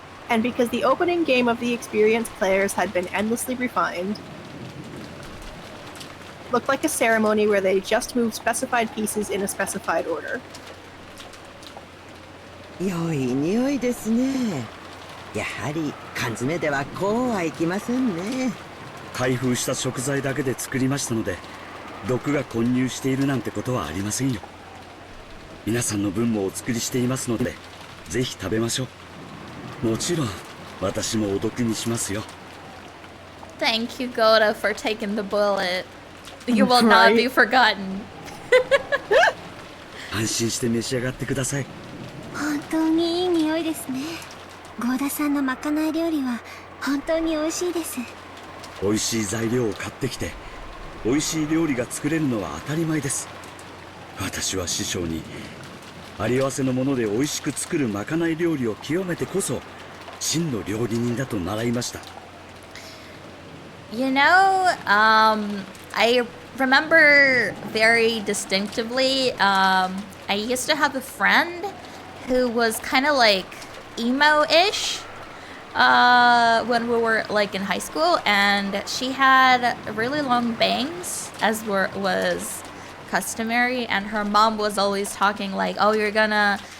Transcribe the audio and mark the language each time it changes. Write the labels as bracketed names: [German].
[English] And because the opening game of the experienced players had been endlessly refined, looked like a ceremony where they just moved specified pieces in a specified order. [Japanese] 良い匂いですね。やはり缶詰ではこうはいきませんね。開封した食材だけで作りましたので、毒が混入しているなんてことはありませんよ。皆さんの分もお作りしていますので、ぜひ食べましょう。もちろん私もお毒にしますよ。 [English] Thank you, Goda, for taking the bullet. You will not be forgotten. [Japanese] 安心して召し上がってください。本当にいい匂いですね。ゴーダさんのまかない料理は本当に美味しいです。美味しい材料を買ってきて、美味しい料理が作れるのは当たり前です。私は師匠にあり合わせのもので美味しく作るまかない料理を極めてこそ真の料理人だと習いました。 [English] You know, I remember very distinctively, I used to have a friend who was kind of like emo-ish when we were like in high school, and she had really long bangs, as was customary, and her mom was always talking like, oh, you're gonna